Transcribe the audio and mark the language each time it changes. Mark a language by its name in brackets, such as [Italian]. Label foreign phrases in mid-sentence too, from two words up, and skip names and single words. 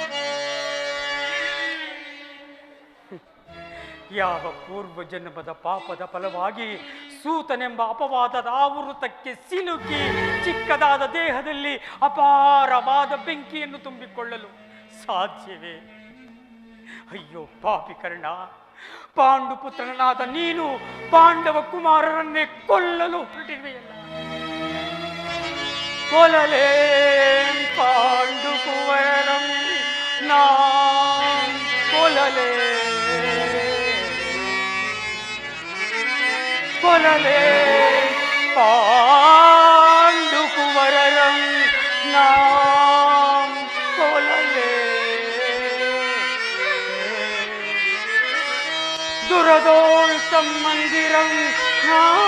[Kannada] ಯಾವ ಪೂರ್ವ ಜನ್ಮದ ಪಾಪದ ಫಲವಾಗಿ ಸೂತನೆಂಬ ಅಪವಾದದ ಆವೃತಕ್ಕೆ ಸಿಲುಕಿ ಚಿಕ್ಕದಾದ ದೇಹದಲ್ಲಿ ಅಪಾರವಾದ ಬೆಂಕಿಯನ್ನು ತುಂಬಿಕೊಳ್ಳಲು ಸಾಧ್ಯವೇ? ಅಯ್ಯೋ ಪಾಪಿ ಕರ್ಣ, ಪಾಂಡುಪುತ್ರನಾದ ನೀನು ಪಾಂಡವ ಕುಮಾರರನ್ನೇ ಕೊಲ್ಲಲು ಹೊರಟಿರುವೆಯಲ್ಲ. ಕೊಲಲೇ ಪಾಂಡುಕುವರಂ ನಾ ಕೊಲಲೇ ಪಾಂಡುಕುವರಂ ನಾ ಕೊಲಲೇ ದುರದೋಳ್ತಂ ಮಂದಿರಂ ನಾ